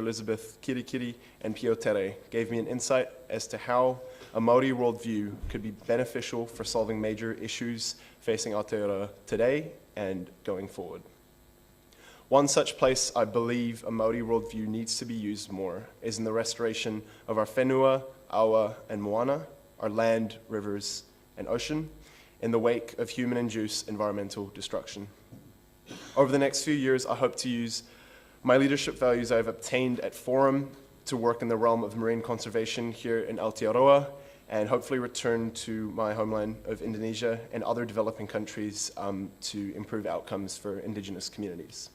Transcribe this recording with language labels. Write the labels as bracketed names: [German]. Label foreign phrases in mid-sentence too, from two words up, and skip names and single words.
[English] Elizabeth Kirikiri, and Pio Tere gave me an insight as to how a Māori worldview could be beneficial for solving major issues facing Aotearoa today and going forward. One such place I believe a Māori worldview needs to be used more is in the restoration of our whenua, awa, and moana, our land, rivers, and ocean, in the wake of human-induced environmental destruction. Over the next few years, I hope to use my leadership values I've obtained at Forum to work in the realm of marine conservation here in Aotearoa, and hopefully return to my homeland of Indonesia and other developing countries to improve outcomes for Indigenous communities.